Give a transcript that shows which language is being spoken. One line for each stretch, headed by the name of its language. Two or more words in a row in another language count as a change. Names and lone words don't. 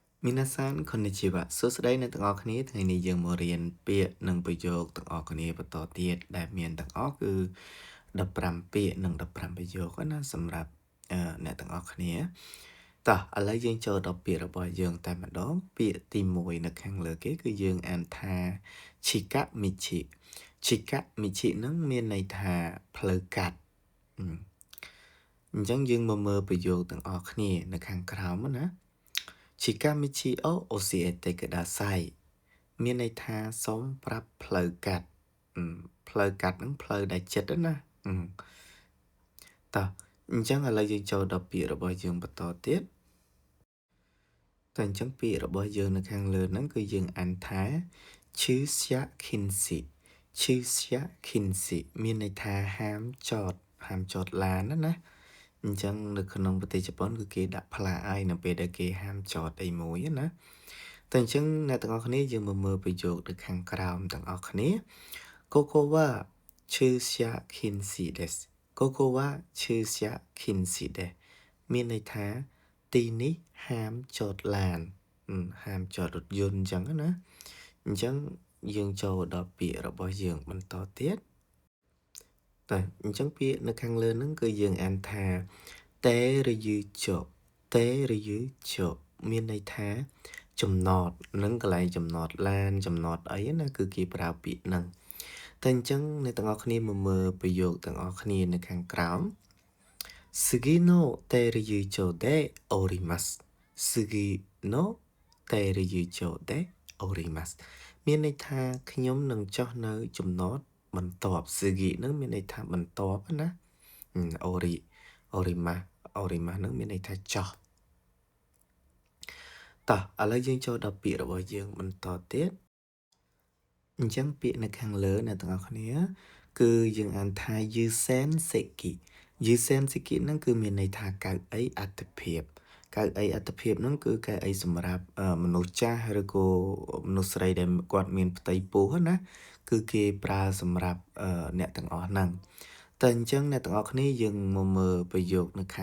Japanese: 皆さんこんにちは
Khmer: សួស្តីអ្នកទាំងអស់គ្នាថ្ងៃនេះយើងមករៀនពាក្យនិងប្រយោគទាំងអស់គ្នាបន្តទៀតដែលមានទាំងអស់គឺ15ពាក្យនិង15ប្រយោគណាសម្រាប់អ្នកទាំងអស់គ្នាតោះឥឡូវយើងចូលដល់ពាក្យរបស់យើងតែម្ដងពាក្យទី1នៅខាងលើគេគឺយើងអានថា
Japanese: 近道 近道
Khmer: ហ្នឹងមានន័យថាផ្លូវកាត់អញ្ចឹងយើងមកមើលប្រ យោគទាំងអស់គ្នានៅខាងក្រោមណា
Japanese: 近道を 教えて ください
Khmer: មានន័យថាសូមប្រាប់ផ្លូវកាត់ផ្លូវកាត់ហ្នឹងផ្លូវដែលចិត្តណាតោះអញ្ចឹងឥឡូវយើងចូលដល់ពាក្យរបស់យើងបន្តទៀតតែអញ្ចឹងពាក្យរបស់យើងនៅខាងលើហ្នឹងគឺយើងអានថា
Japanese: 駐車 禁止 駐車 禁止
Khmer: មានន័យថា ហាមចតឡានណាអញ្ចឹងនៅក្នុងប្រទេសជប៉ុនគឺគេដាក់ផ្លាកឲ្យនៅពេលដែលគេហាមចតអីមួយណាតែអញ្ចឹងអ្នកទាំងអស់គ្នាយើងមកមើលប្រយោគនៅខាងក្រោមទាំងអស់គ្នា Koko
Japanese: は 駐車 禁止 です ここ は 駐車 禁止 です
Khmer: មានន័យថាទីនេះហាមចតឡានហាមចតរថយន្តអញ្ចឹងណាអញ្ចឹងយើងចូលដល់ពាក្យ របស់យើងបន្តទៀតតែអញ្ចឹងពាក្យនៅខាងលើហ្នឹងគឺយើងអានថាតេរយឺចុតេរយឺចុមានន័យ ថាចំណតនឹងកន្លែងចំណតឡានចំណតអីណាគឺគេប្រើពាក្យហ្នឹងតែអញ្ចឹងអ្នកទាំងអស់គ្នាមកមើលប្រយោគទាំងអស់គ្នានៅខាងក្រោម
Japanese: 次の停留所で降ります次の停留所で降ります
Khmer: មានន័យថាខ្ញុំនឹងចុះនៅចំណតបន្ទាប់ស៊ឺគីនឹងមានន័យថាបន្ទាប់ណាអូរីម៉ានឹងមានន័យថាចុះ តោះឥឡូវយើងចូលដល់ពាក្យរបស់យើងបន្តទៀតអញ្ចឹងពាក្យនៅខាងលើអ្នកទាំងអស់គ្នាគឺយើងអានថាយឺសែនសេគីហ្នឹងគឺមានន័យថាកៅអីអត្ថភាពហ្នឹងគឺកៅអីសម្រាប់មនុស្សចាស់ឬក៏មនុស្សស្រីដែលគាត់មានផ្ទៃពោះណាគឺគេប្រើសម្រាប់អ្នកទាំងអស់ហ្នឹងតែអញ្ចឹងអ្នកទាំងអស់គ្នាយើងមកមើលប្រយោគនៅខាង